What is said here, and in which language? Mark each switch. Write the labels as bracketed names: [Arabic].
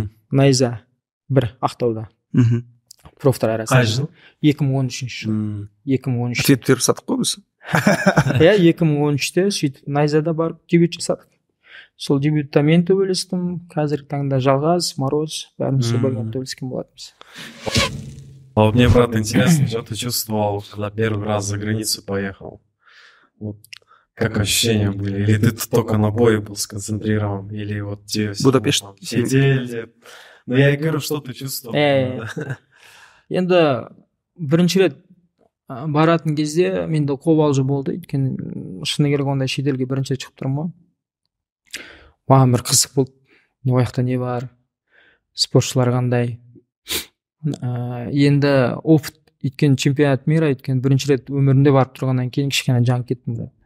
[Kazakh] Найза 1 Ақтауда. Профтар арасында. Қай жыл? 2013 жыл. 2013. Ответ беріп саттық қой біз. Иә, 2013-те сөйтіп Найзада барып дебют жасадық. Сол дебютта мен төбелестім, қазіргі таңда Жалғаз, Мороз, бәріміз сол бірге төбелескен болатынбыз. [Russian] А вот мне, брат, интересно, что ты чувствовал, когда первый раз за границу поехал? Вот как ощущения были? Или ты только на бой был сконцентрирован? Или вот те все Будапешт сидели? Ну, я и говорю, что ты чувствовал. [Kazakh] Енді бірінші рет баратын кезде менде қобалжу болды, өйткені шыны керек ондай шетелге бірінші рет шығып тұрмын ғой. Маған бір қызық болды, ояқта не бар, спортшылар қандай. Енді опыт, өйткені [Russian] чемпионат мира, [Kazakh] өйткені бірінші рет өмірінде барып тұрғаннан кейін кішкене жаңып кеттім.